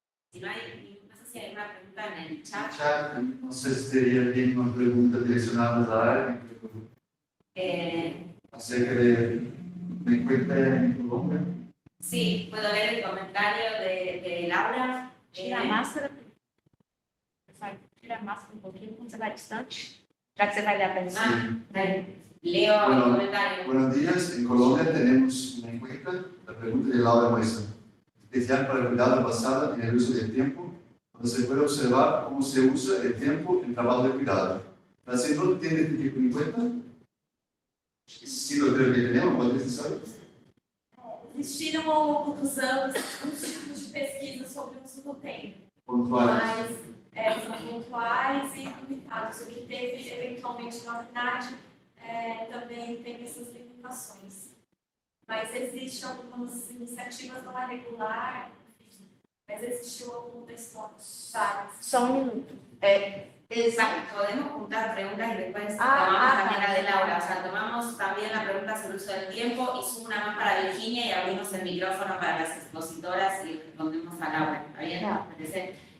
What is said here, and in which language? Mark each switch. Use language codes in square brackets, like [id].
[es] Si no hay, no sé si hay una pregunta en el chat. [pt] Não sei se teria alguma pergunta direcionada à área [es] acerca de encuesta en Colombia. Sí, puedo leer el comentario de Laura. [pt] Tira a máscara. Tira a máscara um pouquinho, quando você vai distante, já que você vai ler a pergunta. [es] Leo el Bueno, comentario. buenos días. En Colombia tenemos una encuesta, la pregunta de Laura Moisa, especial para el cuidado basada en el uso del tiempo, donde se puede observar cómo se usa el tiempo en trabajo de cuidado. ¿La CENRO tiene este tipo de encuesta? Sí, lo creo que tenemos, ¿cuál es necesario? [pt] Existiram ao longo dos anos alguns tipos de pesquisa sobre o uso do tempo, [es] Pontuales. [pt] mas são pontuais e limitados. O que teve eventualmente na PNAD também tem essas limitações. Mas existem algumas iniciativas, não é regular, mas existiu algum descontos. Só um minuto. [es] Exacto, podemos juntar preguntas y después tomamos también la de Laura. O sea, tomamos también la pregunta sobre el uso del tiempo y sumo una más para Virginia y abrimos el micrófono para las expositoras y respondemos a Laura. ¿Está bien? ¿Parece?